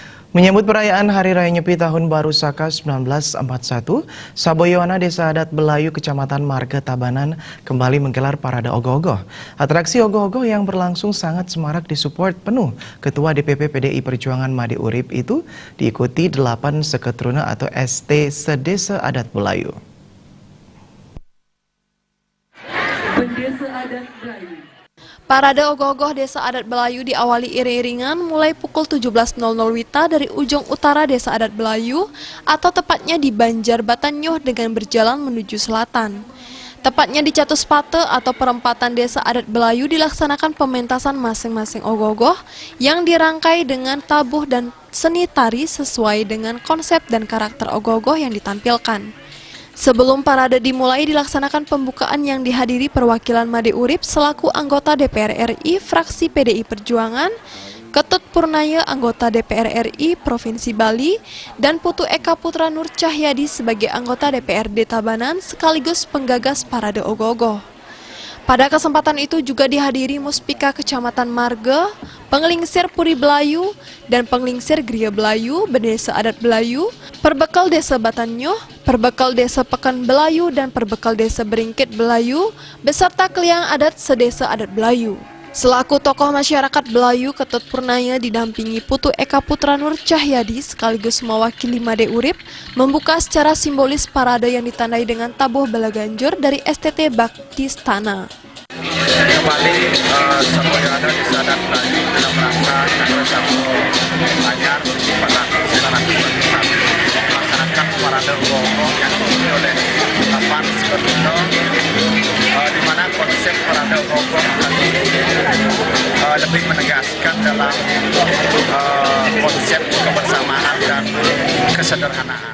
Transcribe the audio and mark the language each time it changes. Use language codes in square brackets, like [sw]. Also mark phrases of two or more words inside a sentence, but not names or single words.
[id] Menyambut perayaan Hari Raya Nyepi Tahun Baru Saka 1941, Saboyoana Desa Adat Belayu Kecamatan Marga Tabanan kembali menggelar parade ogoh-ogoh. Atraksi ogoh-ogoh yang berlangsung sangat semarak disupport penuh Ketua DPP PDI Perjuangan Made Urip itu diikuti 8 seketruna atau ST Sedesa Adat Belayu. Parade ogoh-ogoh Desa Adat Belayu diawali iring-iringan mulai pukul 17.00 WITA dari ujung utara Desa Adat Belayu atau tepatnya di Banjar Batanyuh dengan berjalan menuju selatan. Tepatnya di Catuspate atau perempatan Desa Adat Belayu dilaksanakan pementasan masing-masing ogoh-ogoh yang dirangkai dengan tabuh dan seni tari sesuai dengan konsep dan karakter ogoh-ogoh yang ditampilkan. Sebelum parade dimulai dilaksanakan pembukaan yang dihadiri perwakilan Made Urip selaku anggota DPR RI fraksi PDI Perjuangan, Ketut Purnaya anggota DPR RI Provinsi Bali, dan Putu Eka Putra Nur Cahyadi sebagai anggota DPRD Tabanan sekaligus penggagas parade ogoh-ogoh. Pada kesempatan itu juga dihadiri Muspika Kecamatan Marga, Penglingsir Puri Belayu, dan Penglingsir Gria Belayu, Bendesa Adat Belayu, Perbekal Desa Batanyuh, Perbekal Desa Pekan Belayu, dan Perbekal Desa Beringkit Belayu, beserta Kliang Adat Sedesa Adat Belayu. Selaku tokoh masyarakat Belayu, Ketut Purnaya didampingi Putu Eka Putra Nur Cahyadi sekaligus mewakili Made Urip membuka secara simbolis parade yang ditandai dengan tabuh balaganjur dari STT Baktistana. Kembali Saboyoana Desa Adat Belayu dalam rangka Hari Raya Nyepi 441 melaksanakan parade ogoh-ogoh yang diikuti oleh 8 seketruna di mana konsep parade ogoh-ogoh kali ini lebih menegaskan dalam konsep kebersamaan dan kesederhanaan.